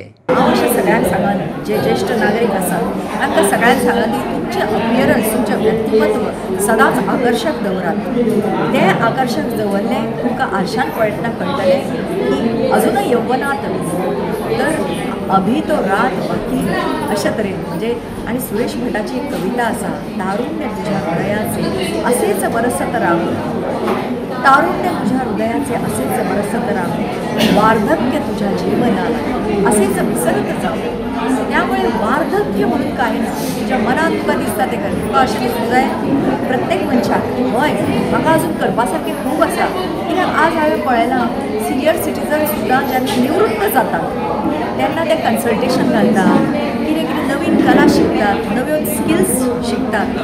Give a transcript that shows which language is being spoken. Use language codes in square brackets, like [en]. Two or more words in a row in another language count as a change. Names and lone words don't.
[kok] हांव अशें सगळ्यांक सांगन जे ज्येश्ठ नागरीक आसात तांकां सगळ्यांक सांगन की तुमचें अपियरन्स, तुमचें व्यक्तिमत्व सदांच आकर्शक दवरात. तें आकर्शक दवरलें तुमकां आरशान पळयतना कळटलें की अजुनूय यव्वनात तर [hi] अभी तो रात बाकी [kok] अशा तरेन म्हणजे. आणि सुरेश भटाची एक कविता आसा, [mr] तारुण्य तुझ्या हृदयाचे असेच बरसत राम, तारुण्य तुझ्या हृदयाचे असेच बरसत राम, वार्धक्य तुझ्या जीवनाला असेच विसरत जाऊ. त्यामुळे वार्धक्य म्हणून काही ना, तुझ्या मनात [kok] तुका दिसता ते कर. तुका अशें दिसूंक जाय प्रत्येक मनशाक हय म्हाका अजून करपा सारकें खूब आसा. कित्याक आज हांवें पळयलां [en] senior citizen [kok] सुद्दां जेन्ना निवृत्त जातात तेन्ना ते कन्सल्टेशन घालतात, कितें कितें नवीन कला शिकतात, नव्यो स्किल्स शिकतात.